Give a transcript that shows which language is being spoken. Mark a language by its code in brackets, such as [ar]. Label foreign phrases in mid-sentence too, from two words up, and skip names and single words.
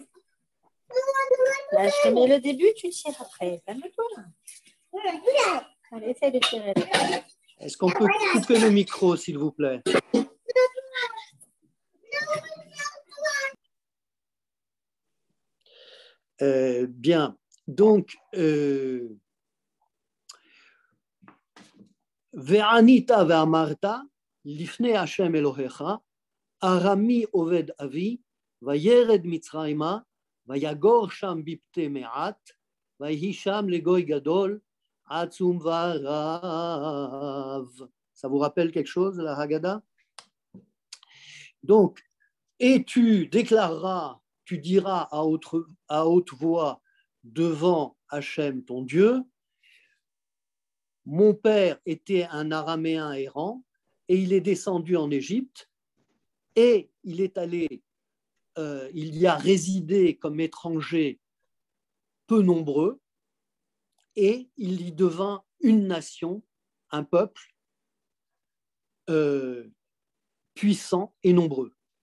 [fr] Là, je te mets le début, tu tires après. Calme-toi. Allez, essaie de tirer. Est-ce qu'on peut couper le micro, s'il vous plaît? Bien. Donc, [he] וענית ואמרת לפני ה' אלהיך ארמי אבד אבי וירד מצרימה ויגר שם במתי מעט ויהי שם לגוי גדול עצום ורב. [fr] Ça vous rappelle quelque chose, la Haggadah? Donc, et tu déclareras, tu diras à haute voix devant Hachem ton Dieu, mon père était un araméen errant et il est descendu en Égypte et il est allé, il y a résidé comme étranger peu nombreux et il y devint une nation, un peuple puissant et nombreux.